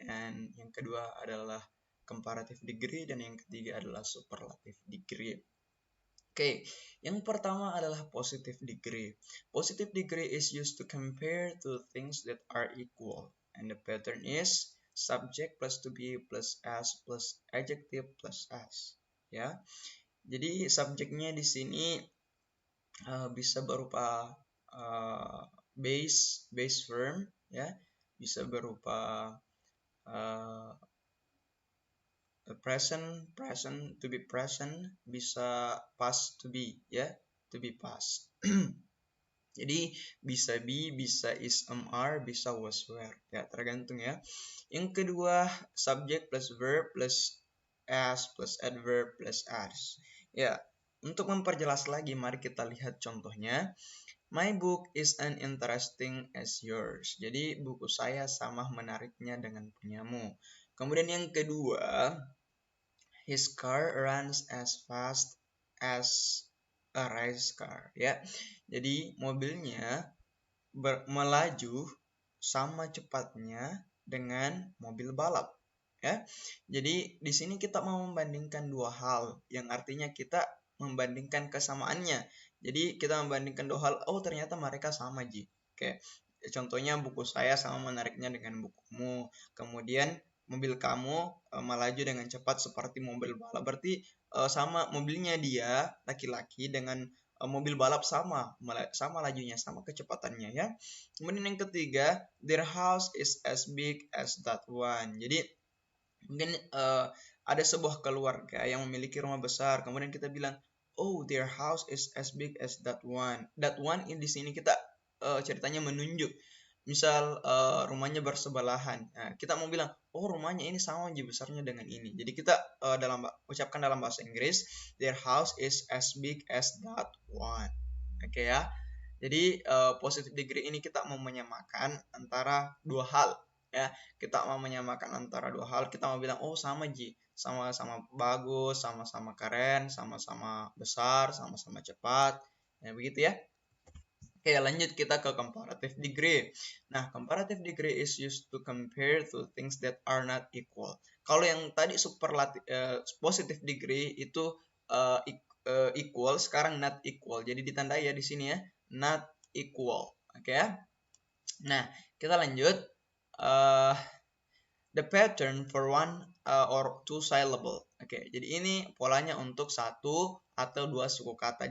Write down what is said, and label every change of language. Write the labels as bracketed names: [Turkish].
[Indonesian] And yang kedua adalah comparative degree. Dan yang ketiga adalah superlative degree. Oke, yang pertama adalah positive degree. [English] Positive degree is used to compare two things that are equal. And the pattern is subject plus to be plus as plus adjective plus as. [Indonesian] Ya, jadi subjeknya di sini bisa berupa base form, ya, bisa berupa present to be present, bisa past to be, ya, to be past. Jadi bisa be, bisa is, are, bisa was, were, ya, tergantung ya. Yang kedua, subject plus verb plus as plus adverb plus as. Ya, untuk memperjelas lagi, mari kita lihat contohnya. [English] My book is as interesting as yours. [Indonesian] Jadi buku saya sama menariknya dengan punyamu. Kemudian yang kedua, [English] his car runs as fast as a race car, ya. [Indonesian] Jadi mobilnya melaju sama cepatnya dengan mobil balap, ya. Jadi di sini kita mau membandingkan dua hal, yang artinya kita membandingkan kesamaannya. Jadi kita membandingkan dua hal, oh ternyata mereka sama, Ji. Oke. Contohnya buku saya sama menariknya dengan bukumu. Kemudian mobil kamu melaju dengan cepat seperti mobil balap. Berarti sama mobilnya dia laki-laki dengan mobil balap sama lajunya, sama kecepatannya, ya. Kemudian yang ketiga, [English] their house is as big as that one. [Indonesian] Jadi mungkin ada sebuah keluarga yang memiliki rumah besar, kemudian kita bilang, oh [English] their house is as big as that one. [Indonesian] That one di sini kita ceritanya menunjuk. Misal rumahnya bersebelahan. Nah, kita mau bilang, oh rumahnya ini sama aja besarnya dengan ini. Jadi kita ucapkan dalam bahasa Inggris, [English] their house is as big as that one. [Indonesian] Oke, ya. Jadi positive degree ini kita mau menyamakan antara dua hal, ya. Kita mau menyamakan antara dua hal. Kita mau bilang, oh sama Ji, sama-sama bagus, sama-sama keren, sama-sama besar, sama-sama cepat. Ya begitu ya. Oke, lanjut kita ke comparative degree. [English] Nah, comparative degree is used to compare two things that are not equal. [Indonesian] Kalau yang tadi positive degree itu equal, sekarang not equal. Jadi ditandai ya di sini ya, not equal. Oke ya. Nah, kita lanjut. [English] The pattern for one or two syllable. [Indonesian] Oke, jadi ini polanya untuk satu atau dua suku kata.